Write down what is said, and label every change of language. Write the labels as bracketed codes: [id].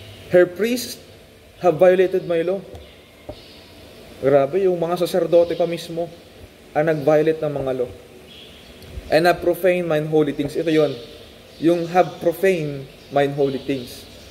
[en] Her priests have violated my law. [tl] Grabe, yung mga saserdote pa mismo ang nag-violate ng mga law. [en] And have profaned mine holy things. [tl] Ito yon. [en] Yung have profaned mine holy things.